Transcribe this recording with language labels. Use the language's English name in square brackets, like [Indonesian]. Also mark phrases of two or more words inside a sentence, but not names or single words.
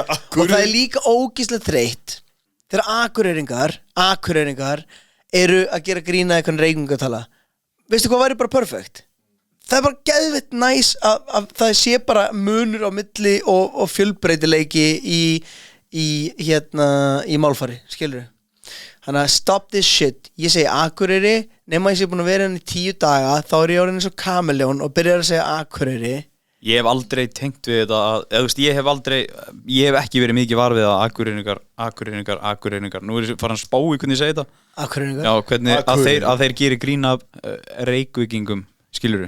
[Icelandic] Og það er líka ógeðslega þreytt þegar Akureyringar eru að gera grína eitthvað Reykvíkingatala. Veistu hvað væri bara perfect? Það er bara geðveitt næs að það sé bara munur á milli og fjölbreytileiki í málfari, skilurðu? Þannig að [English] stop this shit. [Icelandic] Ég segi Akureyri, nema ég sé búin að vera henni í 10 daga, þá er ég orðin eins og kameljón og byrjar að segja Akureyri. Ég hef aldrei tengt við þetta eða þú veist, ég hef ekki verið mikið var við að Akureyringar nú er ég farin að spá í hvernig ég segi þetta Akureyringar? Já, hvernig að þeir gerir grín af Reykvíkingum, skilurðu?